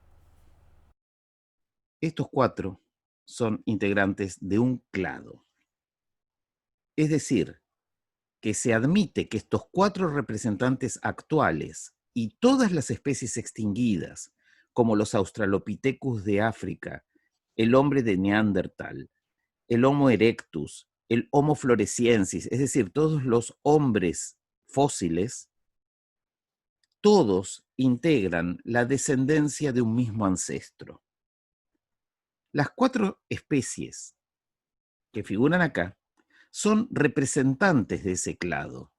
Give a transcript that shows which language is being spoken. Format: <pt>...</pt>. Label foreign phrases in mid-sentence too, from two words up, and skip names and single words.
<es>Estos cuatro son integrantes de un clado. Es decir, que se admite que estos cuatro representantes actuales y todas las especies extinguidas, como los Australopithecus de África, el hombre de Neandertal, el Homo erectus, el Homo floresiensis, es decir, todos los hombres fósiles, todos integran la descendencia de un mismo ancestro. Las cuatro especies que figuran acá son representantes de ese clado.</es>